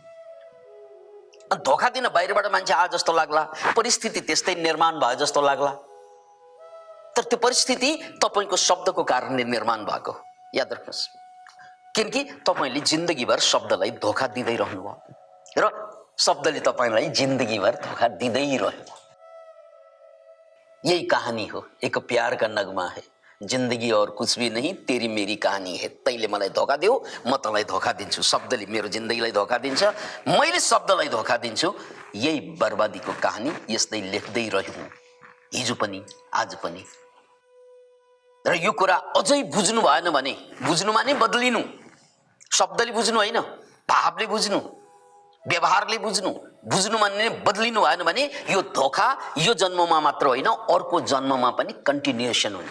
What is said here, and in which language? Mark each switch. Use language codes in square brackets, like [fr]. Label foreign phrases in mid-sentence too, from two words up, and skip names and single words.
[ne] धोका दिन बाहिरबाट मान्छे आ जस्तो लाग्ला, परिस्थिति त्यस्तै निर्माण भयो जस्तो लाग्ला, तर त्यो परिस्थिति तपाईको शब्दको कारणले निर्माण भएको। याद राख्नुहोस्, किनकि तपाईले जिन्दगीभर शब्दलाई धोका दिँदै रहनुभयो र शब्दले तपाईलाई जिन्दगीभर धोका दिँदै रह्यो। यही कहानी हो, [hi] एक प्यार का नगमा है, जिंदगी और कुछ भी नहीं, तेरी मेरी कहानी है। [ne] तैले मलाई धोका देऊ, म तँलाई धोका दिन्छु। शब्दले मेरो जिन्दगीलाई धोका दिन्छ, मैले शब्दलाई धोका दिन्छु। यही बर्बादीको कहानी यस्तै लेख्दै रह्यौं, हिजो पनि आज पनि। र यो कुरा अझै बुझ्नु भएन भने, बुझ्नु माने बदलिनु, शब्दले बुझ्नु होइन, भावले बुझ्नु, व्यवहारले बुझ्नु, बुझ्नु माने बदलिनु भएन भने यो धोका यो जन्ममा मात्र होइन अर्को जन्ममा पनि कन्टिन्युएसन हुन्छ।